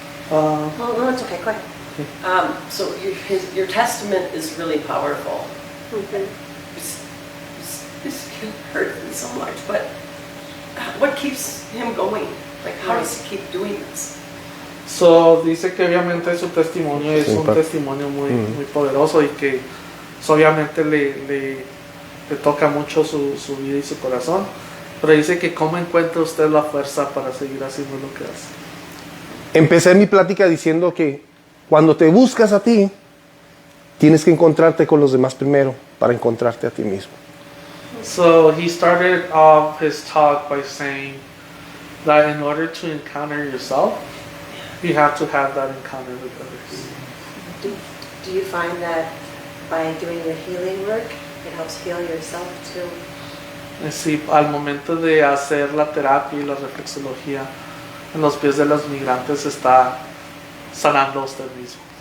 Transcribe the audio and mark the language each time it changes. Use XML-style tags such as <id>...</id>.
<en>Oh, no, it's okay, go ahead. So your testament is really powerful. This can hurt him so much, but what keeps him going? Like, how does he keep doing this?</en> <es>So dice que obviamente su testimonio es un testimonio muy poderoso y que obviamente le toca mucho su vida y su corazón, pero dice que cómo encuentra usted la fuerza para seguir haciendo lo que hace. empecé mi plática diciendo que cuando te buscas a ti, tienes que encontrarte con los demás primero para encontrarte a ti mismo.</es> <en>So he started off his talk by saying that in order to encounter yourself, you have to have that encounter with others. Do you find that by doing your healing work, it helps heal yourself too?</en> <es>Sí, al momento de hacer la terapia y la reflexología en los pies de los migrantes está sanando usted mismo.</es>